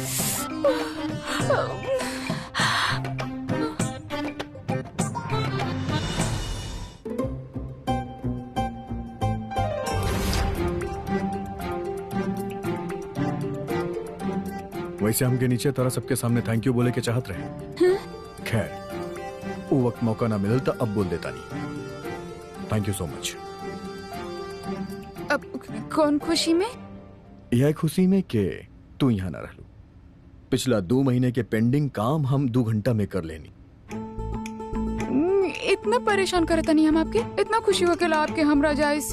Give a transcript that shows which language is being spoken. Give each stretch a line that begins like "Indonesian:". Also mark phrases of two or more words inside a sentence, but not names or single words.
Bhojpuri: वैसे हमके नीचे तरह सबके सामने
English: thank you
Bhojpuri: बोले के चाहत रहे। खैर वो वक्त मौका ना मिलल तो अब बोल देता नहीं।
English: Thank you so much.
Bhojpuri: अब कौन खुशी में? यह खुशी में के तू यहाँ ना रहलू। पिछला 2 महीने के पेंडिंग काम हम 2 घंटा में कर लेनी। इतना परेशान करता नहीं हम आपके? इतना खुशी हो के आपके हमरा जाए इससे?